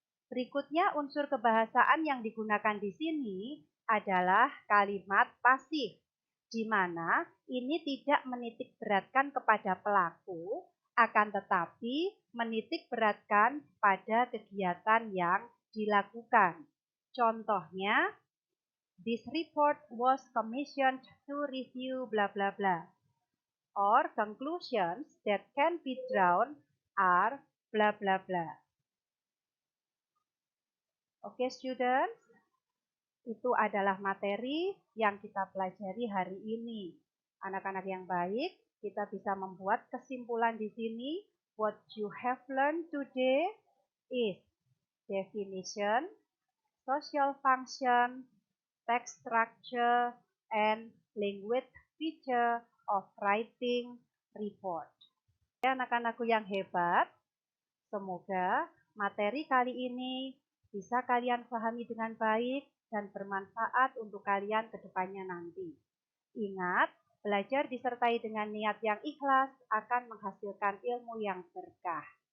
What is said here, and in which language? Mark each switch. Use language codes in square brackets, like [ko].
[id] Berikutnya unsur kebahasaan yang digunakan di sini adalah kalimat pasif, di mana ini tidak menitik beratkan kepada pelaku, akan tetapi menitik beratkan pada kegiatan yang dilakukan. [en] Contohnya, this report was commissioned to review bla bla bla. Or conclusions that can be drawn are bla bla bla. [id] Oke, students, itu adalah materi yang kita pelajari hari ini. Anak-anak yang baik, kita bisa membuat kesimpulan di sini. [en] What you have learned today is definition, social function, text structure, and language feature of writing report. [id] Anak-anakku yang hebat, semoga materi kali ini bisa kalian pahami dengan baik dan bermanfaat untuk kalian ke depannya nanti. Ingat, belajar disertai dengan niat yang ikhlas akan menghasilkan ilmu yang berkah.